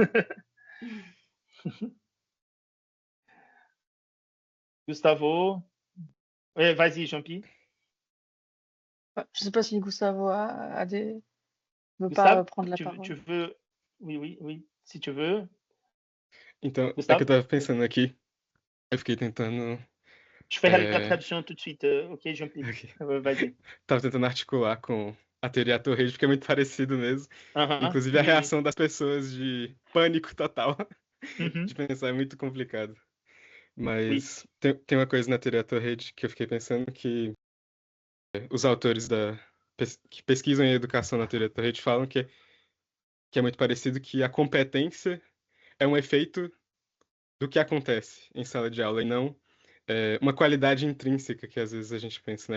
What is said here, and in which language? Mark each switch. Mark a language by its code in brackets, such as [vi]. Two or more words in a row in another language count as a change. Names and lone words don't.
[fr] Gustavo? Oui, vas-y, Jean-Pierre. Je ne sais pas si Gustavo ne veut Gustavo, pas prendre la parole. Tu veux... Oui, si tu veux. [pt] Então, é Gustavo? que eu tava pensando aqui, eu fiquei tentando. [fr] Je fais la traduction tout de suite. Ok, Jean-Pierre. Okay. Vas-y. [pt] Tava tentando articular com a teoria Torres, porque é muito parecido mesmo. Inclusive a [fr] Oui, [pt] reação das pessoas de pânico total. [fr] oui. [pt] De pensar é muito complicado. Mas tem uma coisa na teoria Torres que eu fiquei pensando que os autores que pesquisam a educação na teoria Torres falam que é muito parecido, que a competência é um efeito do que acontece em sala de aula e não uma qualidade intrínseca que às vezes a gente pensa, né?